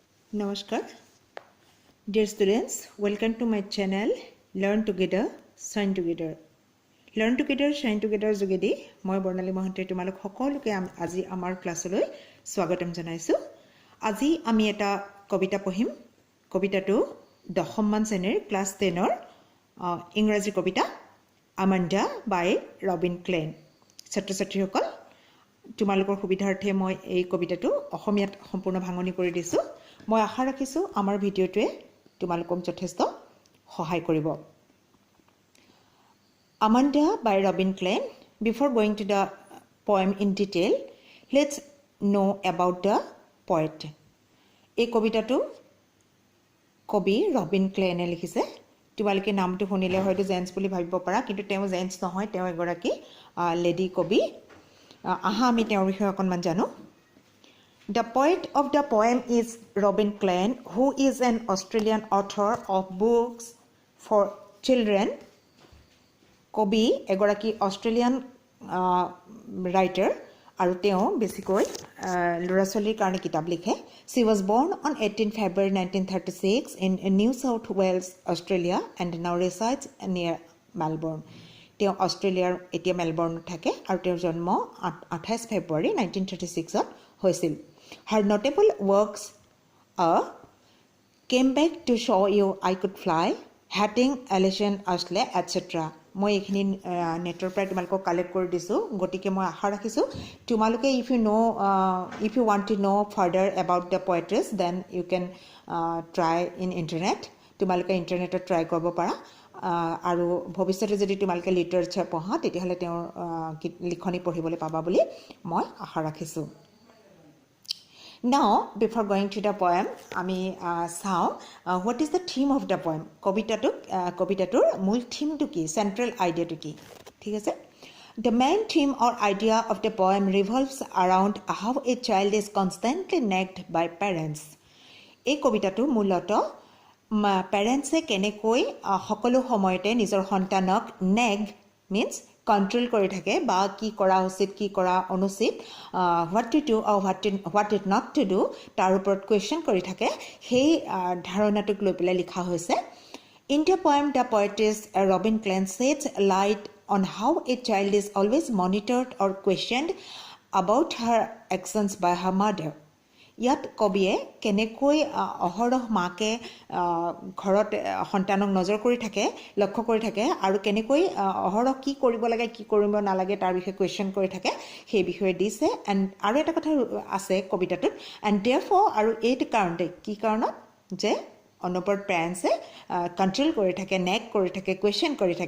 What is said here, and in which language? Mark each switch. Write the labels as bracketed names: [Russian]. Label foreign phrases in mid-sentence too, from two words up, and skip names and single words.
[Assamese] Namaskar. [English] Dear students, welcome to my channel Learn Together, Shine Together. [Assamese] Learn Together, Shine Together যোগেদি মই বৰ্ণালী মহন্তে তোমালোক সকলোকে আজি আমাৰ ক্লাছলৈ স্বাগতম জনাইছো। আজি আমি এটা কবিতা পঢ়িম। কবিতাটো 10ম মান শ্ৰেণীৰ ক্লাছ 10ৰ ইংৰাজী কবিতা আমাণ্ডা বাই ৰবিন ক্লেন। ছাত্ৰ-ছাত্ৰীসকল তোমালোকৰ সুবিধাৰ্থে মই এই কবিতাটো অসমীয়াত সম্পূৰ্ণ ভাঙনি কৰি দিছো। মই আশা ৰাখিছো আমাৰ ভিডিঅ'টোৱে তোমালোকক যথেষ্ট সহায় কৰিব। [English] Amanda by Robin Klein. Before going to the poem in detail, let's know about the poet. [Assamese] এই কবিতাটো কবি ৰবিন ক্লেনে লিখিছে। তোমালোকে নামটো শুনিলে হয়তো জেন্স বুলি ভাবিব পাৰা, কিন্তু তেওঁ জেন্স নহয়, তেওঁ এগৰাকী লেডি কবি। আহা আমি তেওঁৰ বিষয়ে অকণমান জানো। [English] The poet of the poem is Robin Klein, who is an Australian author of books for children. [Assamese] কবি এগৰাকী অষ্ট্ৰেলিয়ান ৰাইটাৰ আৰু তেওঁ বেছিকৈ ল'ৰা ছোৱালীৰ কাৰণে কিতাপ লিখে। [English] She was born on 18 February 1936 in New South Wales, Australia and now resides near Melbourne. [Assamese] তেওঁ অষ্ট্ৰেলিয়াৰ এতিয়া মেলবৰ্ণত থাকে আৰু তেওঁৰ জন্ম 28 ফেব্ৰুৱাৰী 1936ত হৈছিল। [English] Her notable works are Came Back to Show You I Could Fly, Hatting, Alison Ashley, etc. [Assamese] মই এইখিনি নেটৰ পৰাই তোমালোকক কালেক্ট কৰি দিছোঁ, গতিকে মই আশা ৰাখিছোঁ তোমালোকে [English] if you want to know further about the poetess then you can try in internet. [Assamese] তোমালোকে ইণ্টাৰনেটত ট্ৰাই কৰিব পাৰা আৰু ভৱিষ্যতে যদি তোমালোকে লিটাৰেচাৰ পঢ়া তেতিয়াহ'লে তেওঁৰ লিখনি পঢ়িবলৈ পাবা বুলি মই আশা ৰাখিছোঁ। [English] Now, before going to the poem, [Assamese] আমি চাওঁ [English] what is the theme of the poem. [Assamese] কবিতাটোৰ মূল থিমটো কি, [English] central ideaটো [Assamese] কি, ঠিক আছে। [English] The main theme or idea of the poem revolves around how a child is constantly nagged by parents. [Assamese] এই কবিতাটো মূলত পেৰেণ্টছে কেনেকৈ সকলো সময়তে নিজৰ সন্তানক [English] nag means control [Assamese] কৰি থাকে বা কি কৰা উচিত কি কৰা অনুচিত, [English] what to do [Assamese] আৰু [English] what it not to do [Assamese] তাৰ ওপৰত কুৱেশ্যন কৰি থাকে, সেই ধাৰণাটোক লৈ পেলাই লিখা হৈছে। [English] In the poem, the poetess Robin Klein sheds light on how a child is always monitored or questioned about her actions by her mother. [Assamese] ইয়াত কবিয়ে কেনেকৈ অহৰহ মাকে ঘৰত সন্তানক নজৰ কৰি থাকে, লক্ষ্য কৰি থাকে আৰু কেনেকৈ অহৰহ কি কৰিব লাগে কি কৰিব নালাগে তাৰ বিষয়ে কুৱেশ্যন কৰি থাকে সেই বিষয়ে দিছে। এণ্ড আৰু এটা কথা আছে কবিতাটোত, [English] and therefore [Assamese] আৰু এইটো কাৰণতে কি কাৰণত যে অনবৰত পেৰেণ্টছে কণ্ট্ৰল কৰি থাকে, নেগ কৰি থাকে, কুৱেশ্যন কৰি থাকে।